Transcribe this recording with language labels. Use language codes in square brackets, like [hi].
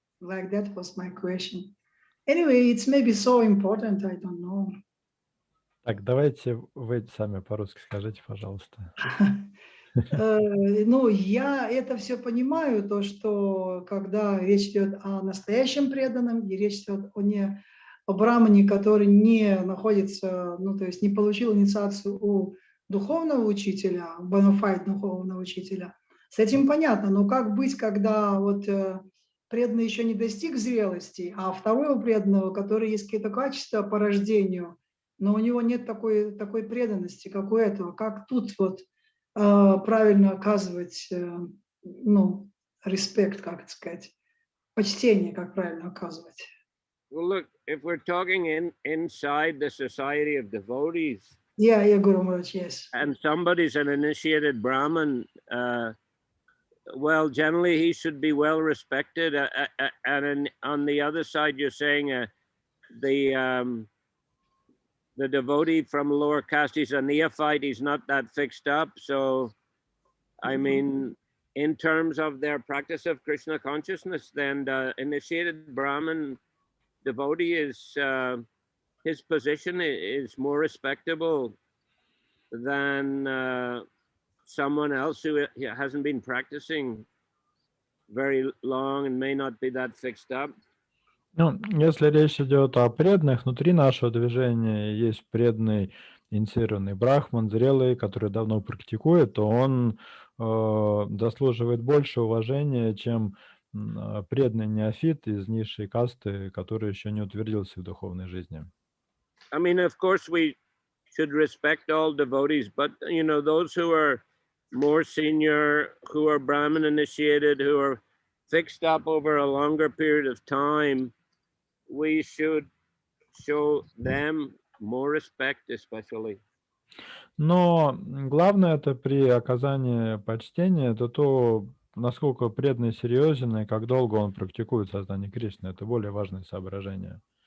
[en] Like that was my question. Anyway, it's maybe so important, I don't know. [ru] Так, давайте вы сами по-русски скажите, пожалуйста. Ну, я это все понимаю, то, что когда речь идет о настоящем преданном, и речь идет о брамане, который не находится, ну, то есть не получил инициацию у духовного учителя, бонафайд духовного учителя, с этим понятно, но как быть, когда вот преданный еще не достиг зрелости, а второго преданного, который есть какие-то качества по рождению, но у него нет такой преданности, как у этого, как тут вот правильно оказывать, ну, респект, как это сказать, почтение, как правильно оказывать. [en] Well, look, if we're talking inside the society of devotees, Yeah, Guru Maharaj, yes. And somebody's an initiated Brahmin, well, generally he should be well respected. And on the other side, you're saying the devotee from lower caste, he's a neophyte, he's not that fixed up. So, I mean, in terms of their practice of Krishna consciousness, then the initiated Brahmin devotee is, his position is more respectable than someone else who hasn't been practicing very long and may not be that fixed up. [ru] Ну, если речь идет о преданных, внутри нашего движения есть преданный инициированный брахман, зрелый, который давно практикует, то он заслуживает больше уважения, чем преданный неофит из низшей касты, который еще не утвердился в духовной жизни. [en] I mean, of course, we should respect all devotees, but, you know, those who are more senior, who are Brahmin initiated, who are fixed up over a longer period of time, we should show them more respect, especially. [ru] Но главное это при оказании почтения, это то, насколько преданный серьезен и как долго он практикует сознание Кришны. Это более важное соображение.